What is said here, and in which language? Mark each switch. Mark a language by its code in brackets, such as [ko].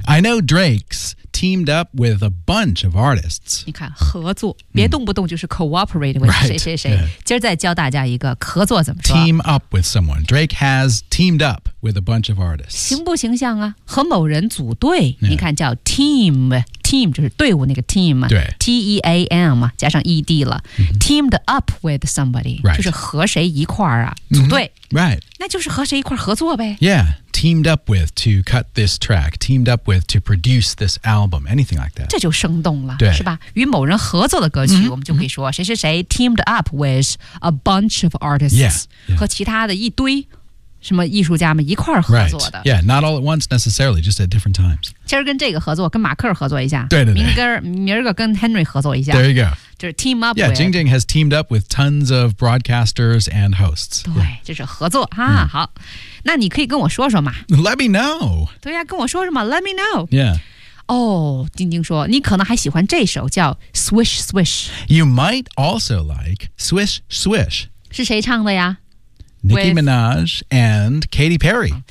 [en] I know Drake's teamed up with a bunch of artists. [zh] 你看，合作，别动不动就是 [en] cooperate with [zh] 谁谁谁。今儿再教大家一个合作怎么说。 [en] Team up with someone. Drake has teamed up. With a bunch of artists. [zh] 形不形象啊和某人组队、 [en] yeah. [zh] 你看叫 team, team 就是队伍那个 team, 对 T-E-A-M, 加上 ED 了、 mm-hmm. [en] teamed up with somebody,、 right. [zh] 就是和谁一块啊组队、 [en] mm-hmm. right. [zh] 那就是和谁一块合作呗 [en] Yeah, teamed up with to cut this track, teamed up with to produce this album, anything like that. [zh] 这就生动了对是吧与某人合作的歌曲、mm-hmm. 我们就可以说谁谁谁 [en] teamed up with a bunch of artists, yeah. Yeah. [zh] 和其他的一堆什么艺术家们一块儿合作的、 [en] right. Yeah, not all at once necessarily, just at different times. [zh] 今儿跟这个合作跟马克合作一下对对对明儿个跟 Henry 合作一下 [en] There you go. [zh] 就是 team up [en] Yeah, with, Jing Jing has teamed up with tons of broadcasters and hosts. [zh] 对、yeah. 就是合作哈、啊 mm. 好那你可以跟我说说嘛 [en] Let me know. [zh] 对呀、啊、跟我说什么 [en] Let me know. Yeah. [zh] 哦晶晶说你可能还喜欢这首叫 Swish Swish. [en] You might also like Swish Swish. [zh] 是谁唱的呀 [en] Nicki Minaj and Katy Perry.